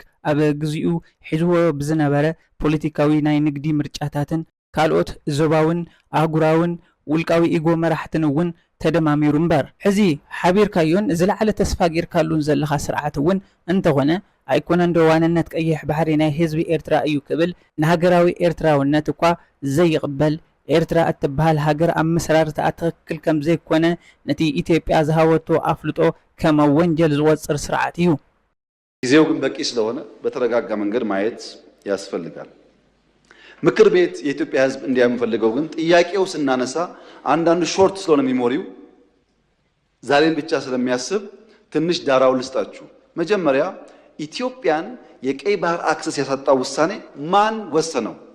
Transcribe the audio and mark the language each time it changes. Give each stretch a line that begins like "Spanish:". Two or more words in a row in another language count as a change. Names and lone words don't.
Tigrinya: ኣብ ግዚኡ ሒዝዎ ብዝነበረ ፖለቲካዊ ናይ ንግዲ ምርጫታትን ካልኦት ዞባውን ኣህጉራውን ውልቃዊ ኢጎ መራሕትን እውን ተደማሚሩ እምበር ሕዚ ሓቢርካዮን ዝለዓለ ተስፋ ጌርካሉን ዘለኻ ስርዓት እውን እንተኾነ ኣይኮነን ዶ ዋንነት ቀይሕ ባሕሪ ናይ ህዝቢ ኤርትራ እዩ ክብል ንሃገራዊ ኤርትራውነት እኳ ዘይቕበል ኤርትራ እትበሃል ሃገር ኣብ ምስራርታ ትክክል ከም ዘይኮነ ነቲ ኢትዮጵያ ዝሃወቶ ኣፍልጦ ከም ወንጀል ዝወፅር ስርዓት እዩ።
Amharic: ጊዜው ግን በቂ ስለሆነ በተረጋጋ መንገድ ማየት ያስፈልጋል። ምክር ቤት የኢትዮጵያ ህዝብ እንዲያም ፈልገው ግን ጥያቄው ስናነሳ አንዳንዱ ሾርት ስለሆነ ሚሞሪው ዛሬን ብቻ ስለሚያስብ ትንሽ ዳራው ልስጣችሁ። መጀመሪያ ኢትዮጵያን የቀይ ባህር አክሰስ ያሳጣው ውሳኔ ማን ወሰነው?